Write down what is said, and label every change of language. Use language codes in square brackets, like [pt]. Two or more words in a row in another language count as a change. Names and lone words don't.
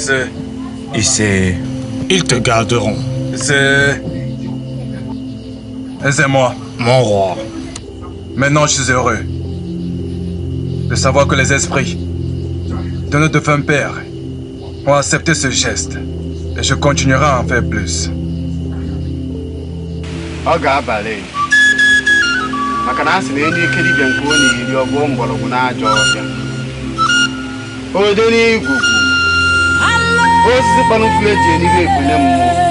[fr] Ils te garderont. Et c'est moi. Mon roi. Maintenant, je suis heureux de savoir que les esprits de notre défunt père ont accepté ce geste. Et je continuerai à en faire plus. [ig] Ọ ga-abalị maka na a sị na enye ike dibịa nke ọ na-eri ọgwụ mgbọrọgwụ n'ajọ ọbịa ode n'igugu osisi kpọrọ mfu eji enigwe ebune mmụọ